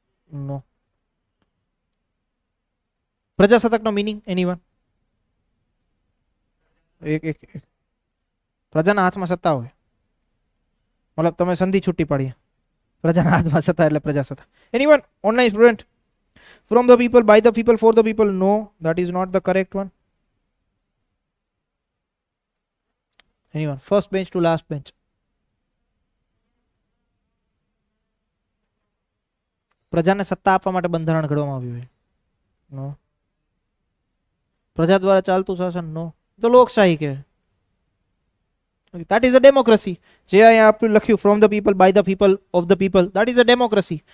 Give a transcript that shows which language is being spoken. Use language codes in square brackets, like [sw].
[en] નો. [gu] પ્રજાસત્તાકનો meaning anyone? એક પ્રજાના હાથમાં સત્તા હોય, મતલબ તમે સંધિ છૂટી પાડી, પ્રજાના હાથમાં સત્તા એટલે પ્રજાસત્તાક. [en] Anyone? Online student? From the people, by the people, for the people? No, that is not the correct one. Anyone? First bench to last bench. [gu] પ્રજાને સત્તા આપવા માટે બંધારણ ઘડવામાં આવ્યું છે? નો. પ્રજા દ્વારા ચાલતું શાસન? નો. તો લોકશાહી કે [en] that is a democracy. [gu] જે અહીંયા આપણે લખ્યું [en] from the people, by the people, of the people, that is a democracy.